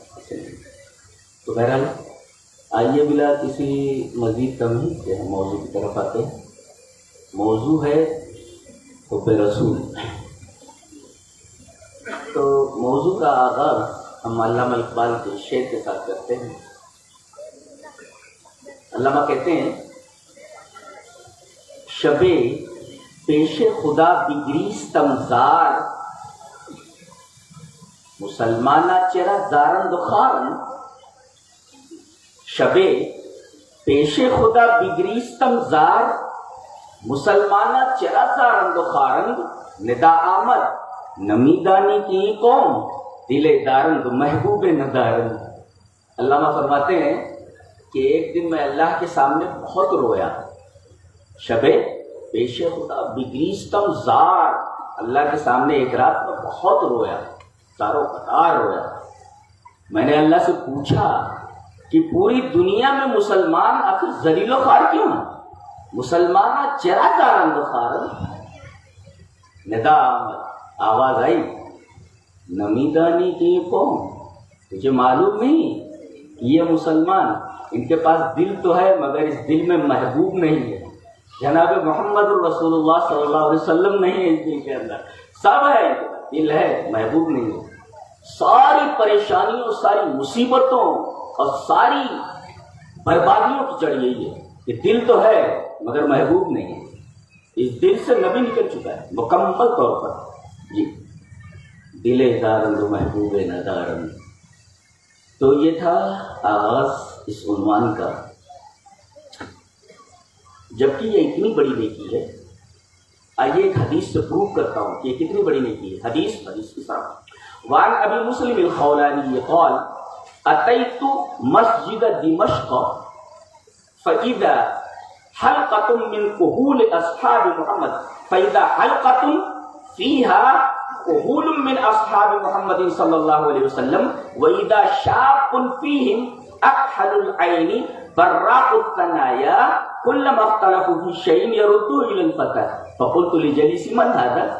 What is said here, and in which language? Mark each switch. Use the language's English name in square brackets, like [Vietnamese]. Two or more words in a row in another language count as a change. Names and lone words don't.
[Urdu] تو بہرحال آئیے بلا کسی مزید تمہید سے ہم موضوع کی طرف آتے ہیں. موضوع ہے حب رسول. تو موضوع کا آغاز ہم علامہ اقبال کے شعر کے ساتھ کرتے ہیں. علامہ کہتے ہیں [Persian] شب پیش خدا بگریستم زار مسلمانہ چرا زارند خارن. شب پیش خدا بگریستم زار مسلمانہ چرا زارند خارند. ندا آمد نمیدانی کی قوم دل دارند محبوب ندارند. [Urdu] علامہ فرماتے ہیں کہ ایک دن میں اللہ کے سامنے بہت رویا. [Persian] شب پیش خدا بگریستم زار, [Urdu] اللہ کے سامنے ایک رات میں بہت رویا, زاروں قطار رویا. میں نے اللہ سے پوچھا کہ پوری دنیا میں مسلمان آخر ذلیل و خوار کیوں ہیں؟ [Persian] مسلمانہ چرا زارند خارند. ندا آمد, [Urdu] آواز آئی, [Persian] نمیدانی کی قوم, [Urdu] تجھے معلوم نہیں کہ یہ مسلمان ان کے پاس دل تو ہے مگر اس دل میں محبوب نہیں ہے. جناب [Arabic] محمد رسول اللہ صلی اللہ علیہ وسلم [Urdu] نہیں ہے اس دل کے اندر. سب ہے, دل ہے, محبوب نہیں ہے. ساری پریشانیوں, ساری مصیبتوں اور ساری بربادیوں کی جڑ یہی ہے کہ دل تو ہے مگر محبوب نہیں ہے. اس دل سے نبی نکل چکا ہے مکمل طور پر جی. [Persian] دل دارند محبوب ندارند. [Urdu] تو یہ تھا آغاز اس عنوان کا. جبکہ یہ اتنی بڑی نیکی ہے. آئیے ایک حدیث سے پروف کرتا ہوں کہ یہ کتنی بڑی نیکی ہے. حدیث کی طرف [Arabic] وعن ابی مسلم الخولانی قال اتیت مسجد دمشق فاذا حلقة من كهول اصحاب محمد فاذا حلقة فيها كهول من اصحاب محمد صلى الله عليه وسلم واذا شاب فيهم اكحل العين براق الثنايا كلما اختلفوا في شيء يردوا الى الفتى فقلت لجليسي من هذا؟